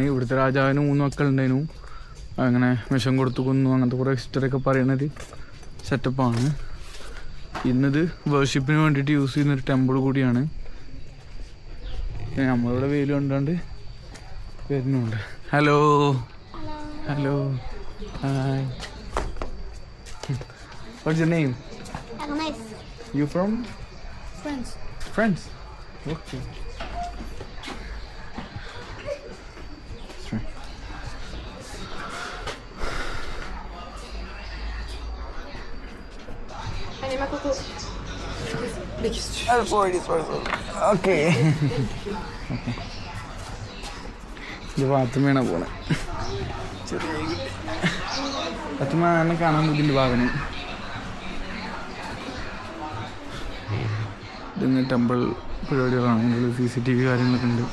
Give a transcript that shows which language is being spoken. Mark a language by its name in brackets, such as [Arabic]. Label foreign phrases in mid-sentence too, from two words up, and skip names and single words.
[Malayalam] ഇവിടുത്തെ രാജാവിന് 3 മക്കളുണ്ടായിരുന്നു, അങ്ങനെ വിഷം കൊടുത്തു കൊന്നു, അങ്ങനത്തെ കുറേ ഹിസ്റ്ററിയൊക്കെ പറയണത് സെറ്റപ്പാണ്. ഇന്നത് വേർഷിപ്പിന് വേണ്ടിയിട്ട് യൂസ് ചെയ്യുന്നൊരു ടെമ്പിൾ കൂടിയാണ്. നമ്മളിവിടെ വെയിൽ കണ്ടാണ്ട് വരുന്നുണ്ട്. ഹലോ ഹലോ ഹായ്. [English] What's your name? Agnes. You from? France. France? Okay. That's right. [French] Allez, ma coco. [English] Okay. [Malayalam] ഇത് പാത്തുമ്മയാണ് പോണേ. ചെറിയ പാത്തുമ്മ എന്നെ കാണാൻ ബുദ്ധിൻ്റെ ഭാവന. ഇതിങ്ങനെ ടെമ്പിൾ പരിപാടികളാണ്, ഇതിൽ CCTV കാര്യങ്ങളൊക്കെ ഉണ്ട്.